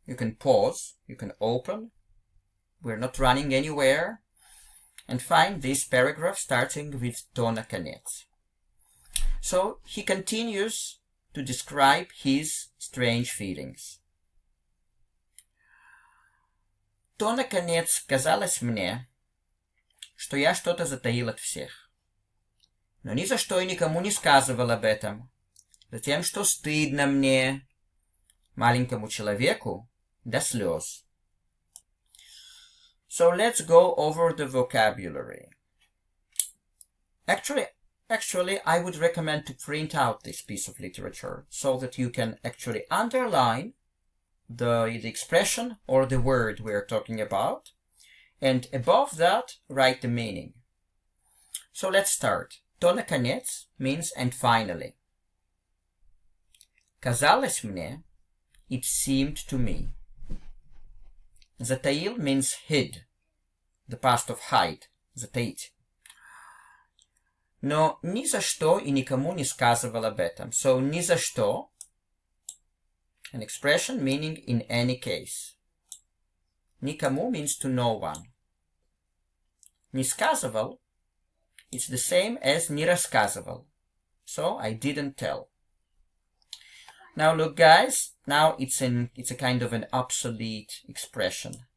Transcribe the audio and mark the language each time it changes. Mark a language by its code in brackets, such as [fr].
[en] You can pause, you can open, we're not running anywhere, and find this paragraph starting with [ru] "то наконец." [en] So he continues to describe his strange feelings. [ru] То, наконец, казалось мне, что я что-то затаил от всех. Но ни за что и никому не сказывал об этом. Затем, что стыдно мне, маленькому человеку, до слез. [en] So let's go over the vocabulary. Actually, I would recommend to print out this piece of literature so that you can actually underline the expression or the word we're talking about, and above that write the meaning. So let's start. [ru] То наконец [en] means and finally. [ru] Казалось мне, [en] it seemed to me. Затаил means hid, the past of hide, затаить. [ru] Но ни за что и никому не сказывал об этом. [en] So [ru] ни за что, [en] an expression meaning in any case. Никому means to no one. [ru] Не сказывал, [en] it's the same as [ru] не рассказывал. [en] So I didn't tell. Now look guys, now it's a kind of an obsolete expression.